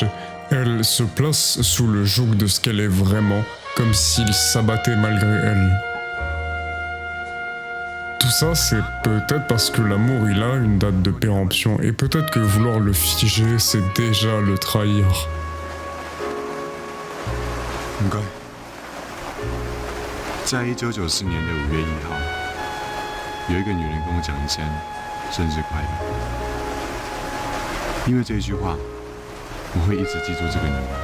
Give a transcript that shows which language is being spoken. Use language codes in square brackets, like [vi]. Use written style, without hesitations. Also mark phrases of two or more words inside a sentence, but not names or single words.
[fr] Elle se place sous le joug de ce qu'elle est vraiment, comme s'il s'abattait malgré elle. Tout ça, c'est peut-être parce que l'amour, il a une date de péremption, et peut-être que vouloir le figer, c'est déjà le trahir. [zh] 在1994年的5月1号，有一个女人跟我讲一声生日快乐。因为这一句话，我会一直记住这个女人。